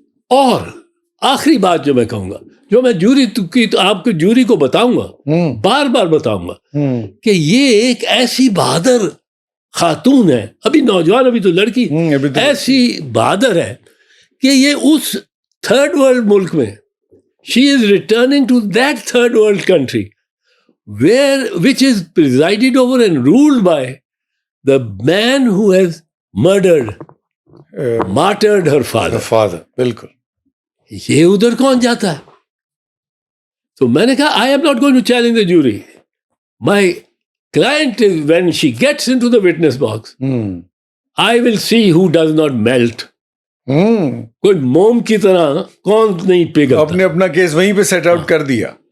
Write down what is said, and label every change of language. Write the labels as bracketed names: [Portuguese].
[Urdu] اور آخری بات جو میں کہوں گا, جو میں جوری کی تو آپ کو جوری کو بتاؤں گا, بار بار بتاؤں گا کہ یہ ایک ایسی بہادر خاتون ہے, ابھی نوجوان, ابھی تو لڑکی, ایسی بہادر ہے کہ یہ اس تھرڈ ورلڈ ملک میں [English] She is returning to that third world country which is presided over and ruled by the man who has martyred her father. [Urdu] بالکل. یہ ادھر کون جاتا ہے؟ تو میں نے کہا [English] I am not going to challenge the jury. My client is, when she gets into the witness box, I will see who does not melt. [Urdu] کوئی موم کی طرح کون نہیں پگھلتا. آپ نے اپنا کیس وہیں پہ سیٹ آؤٹ کر دیا.